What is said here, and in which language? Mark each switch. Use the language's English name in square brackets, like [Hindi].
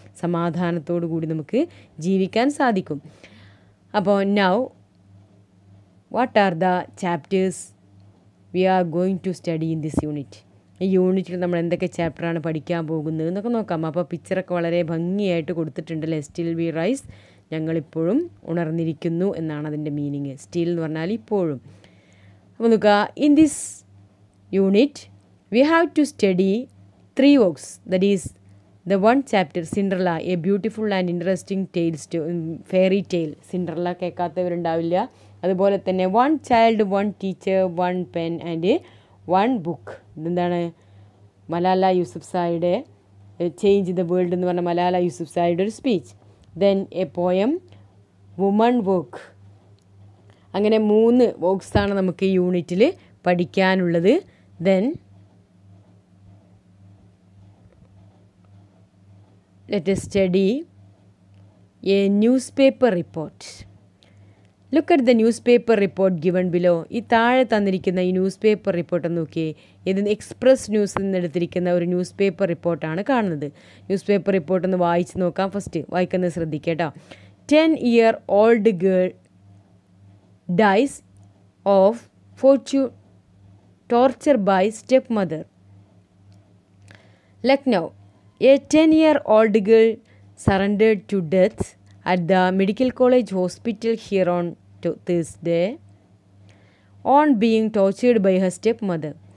[Malayalam] സമാധാനത്തോടു കൂടി നമുക്ക് ജീവിക്കാൻ സാധിക്കും. അപ്പോൾ [English] Now what are the chapters we are going to study in this unit? [Malayalam] ഈ യൂണിറ്റിൽ നമ്മൾ എന്തൊക്കെ ചാപ്റ്ററാണ് പഠിക്കാൻ പോകുന്നത് എന്നൊക്കെ നോക്കാം. അപ്പോൾ പിക്ചറൊക്കെ വളരെ ഭംഗിയായിട്ട് കൊടുത്തിട്ടുണ്ടല്ലേ? [English] still we rise, [Malayalam] ഞങ്ങളിപ്പോഴും ഉണർന്നിരിക്കുന്നു എന്നാണ് അതിൻ്റെ മീനിങ്. സ്റ്റിൽ എന്ന് പറഞ്ഞാൽ ഇപ്പോഴും. അപ്പോൾ നോക്കുക, [English] In this unit we have to study 3 works, that is the one chapter Cinderella, a beautiful and interesting fairy tale. [Malayalam] Cinderella കേൾക്കാത്തവരുണ്ടാവില്ല. അതുപോലെ തന്നെ [English] one child, one teacher, one pen and one book. [Malayalam] ഇതെന്താണ്? Malala യൂസഫ്സായിയുടെ change the world എന്ന് പറഞ്ഞ മലാല യൂസഫ്സായിയുടെ ഒരു speech. [English] Then a poem, woman work. [Malayalam] അങ്ങനെ 3 വർക്ക്സാണ് നമുക്ക് ഈ യൂണിറ്റിൽ പഠിക്കാനുള്ളത്. [English] Then let us study a newspaper report. Look at the newspaper report given below. [Malayalam] ഈ താഴെ തന്നിരിക്കുന്ന ഈ ന്യൂസ് പേപ്പർ റിപ്പോർട്ട് ഒന്ന് നോക്കിയേ. ഇത് എക്സ്പ്രസ് ന്യൂസിൽ നിന്ന് എടുത്തിരിക്കുന്ന ഒരു ന്യൂസ് പേപ്പർ റിപ്പോർട്ടാണ് കാണുന്നത്. ന്യൂസ് പേപ്പർ റിപ്പോർട്ട് ഒന്ന് വായിച്ച് നോക്കാം. ഫസ്റ്റ് വായിക്കുന്നത് ശ്രദ്ധിക്കേട്ടോ. [English] 10-year-old girl dies of fortune torture by stepmother. Lucknow. A 10-year-old girl surrendered to death at the Medical College Hospital here on Thursday on being tortured by her stepmother.